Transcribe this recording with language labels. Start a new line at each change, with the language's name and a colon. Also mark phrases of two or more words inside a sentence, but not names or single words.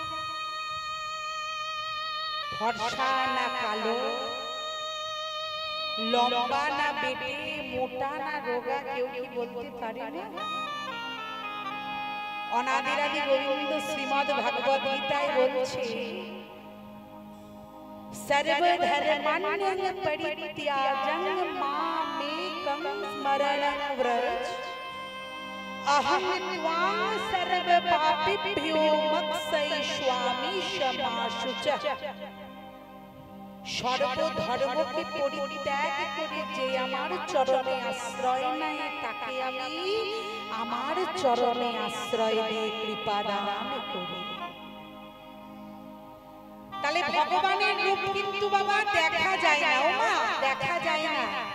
Bangla: ফর্সা না কালো, লম্বা না বেটে, মোটা না রোগা, কেউ কি বলতে পারে না? অনাদিরাদি গোবিন্দ শ্রীমদ ভাগবত গীতায় বলছে,
Sanskrit: সর্বধর্মান্যং পরিত্যাজ্যং মামেকং স্মরণং ব্রজ अहं त्वां सर्वपापिभ्यो मोक्षयिष्यामि शमाशुचः।
Bangla: সর্বধর্মকে পরিত্যাগ করে যে আমার চরণে আশ্রয় নেয় তাকে আমি আমার চরণে আশ্রয় দিয়ে কৃপা দান করি। তাহলে ভগবানের রূপ কিন্তু বাবা দেখা যায় না, ও মা দেখা যায় না।